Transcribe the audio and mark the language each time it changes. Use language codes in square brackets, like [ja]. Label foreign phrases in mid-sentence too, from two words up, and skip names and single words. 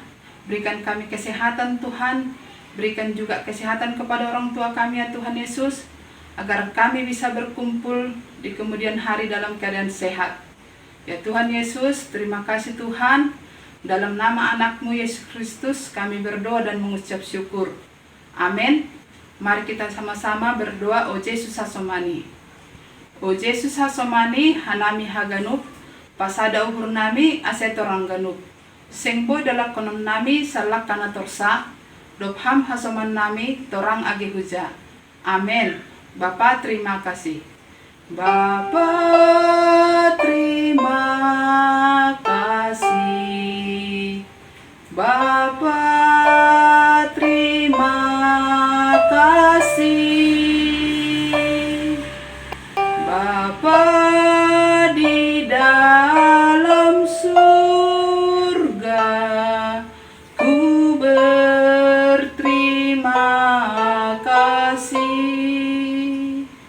[id] Berikan kami kesehatan Tuhan, berikan juga kesehatan kepada orang tua kami ya Tuhan Yesus, agar kami bisa berkumpul di kemudian hari dalam keadaan sehat. Ya Tuhan Yesus, terima kasih Tuhan, dalam nama anak-Mu Yesus Kristus kami berdoa dan mengucap syukur. Amin. Mari kita sama-sama berdoa, O Yesus Asomani. [bts] O Jesus hasomani hanami haganup, pasada uhur nami asetorang ganup. Sengboy dalak konom nami salak kana torsa, dopham hasoman nami torang agi huja. [id] Amin. Bapa terima kasih. Bapa terima kasih. Bapa terima kasih. Bapa di dalam surga, ku berterima kasih.